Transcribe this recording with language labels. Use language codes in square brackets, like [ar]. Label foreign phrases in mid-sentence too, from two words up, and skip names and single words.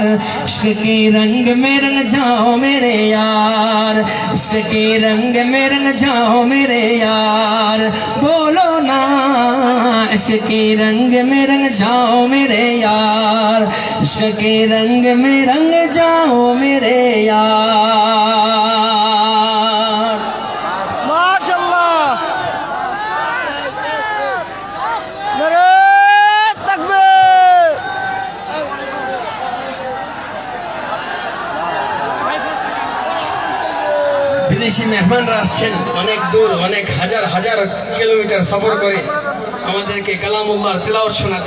[ur] عشق کے رنگ میں رنگ جاؤ میرے یار, عشق کے رنگ میں رنگ جاؤ میرے یار. بولو نا عشق کے رنگ میں رنگ جاؤ میرے یار, عشق کے رنگ میں رنگ جاؤ میرے یار. [bn] মাশাআল্লাহ, [ur] نعرۂ تکبیر. [bn] বিদেশি মেহমানরা আসছেন অনেক দূর, অনেক হাজার হাজার কিলোমিটার সফর করে আমাদেরকে কালামুল্লাহর তিলাওয়াত শোনাতে।